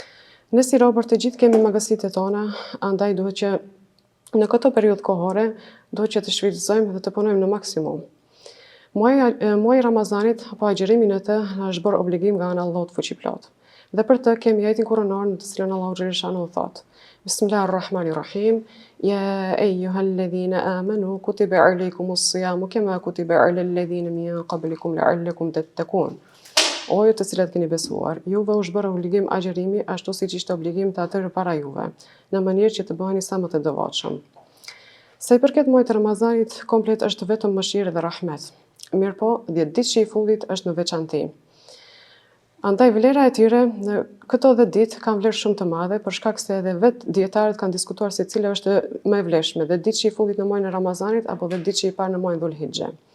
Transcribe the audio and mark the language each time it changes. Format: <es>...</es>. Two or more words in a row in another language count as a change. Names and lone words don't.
<sq>Ne si robër të gjithë kemi magasitë tona, andaj duhet që në këto periudhë kohore duhet që të shfrytëzojmë dhe të punojmë në maksimum. Muaji Ramazanit apo agjërimi në të na është bërë obligim nga ana e Allahut fuqiplot. Dhe për të kemi ajetin kuranor në të cilën</sq> <ar>الله جل شأنه</ar> <sq>thotë:</sq> <ar>بسم الله الرحمن الرحيم. يا أيها الذين آمنوا كتب عليكم الصيام كما كتب على الذين من قبلكم لعلكم تتقون.</ar> <sq>O ju të cilët keni besuar, juve u është bërë obligim agjërimi ashtu siç ishte obligim të atyre para juve, në mënyrë që të bëheni sa më të devotshëm. Sa i përket muajit të Ramazanit, komplet është vetëm mëshirë dhe rahmet. Mirëpo, 10 ditë që i fundit është në veçantë. Andaj vlera e tyre në këto 10 ditë kanë vlerë shumë të madhe, për shkak se edhe vetë dietarët kanë diskutuar se cila është më e vlefshme, 10 ditë që i fundit në muajin e Ramazanit apo 10 ditë që i parë në muajin Dhulhixhe.</sq>